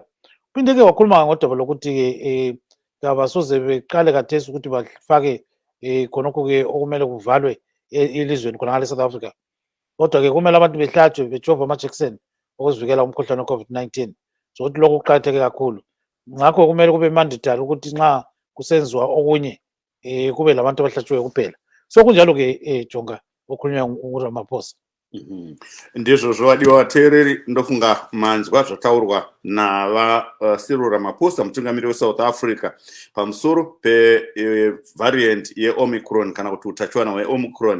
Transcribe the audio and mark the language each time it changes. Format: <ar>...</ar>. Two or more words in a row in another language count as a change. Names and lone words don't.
<nd>Phinde ke wakhuluma ngodaba lokuthi ke abasoze beqale kathesi ukuthi bafake khonokho ke okumele kuvalwe elizweni khona ngale South Africa, kodwa ke kumele abantu behlatshwe bejova amajekiseni ukuzivikela umkhuhlane we-COVID-19, so ukuthi lokho kuqakatheke kakhulu. Ngakho kumele kube mandatory ukuthi nxa kusenziwa okunye kube labantu abahlatshiweyo kuphela, so kunjalo ke jonga okhulunywa nguRamaphosa.</nd> <sn>Ndizvo zvowadiwa vateereri, ndofunga manzwa zvataurwa Cyril Ramaphosa, mutungamiri weSouth Africa, pamusoro pevariant yeOmicron kana kuti utachiwana hweOmicron.</sn>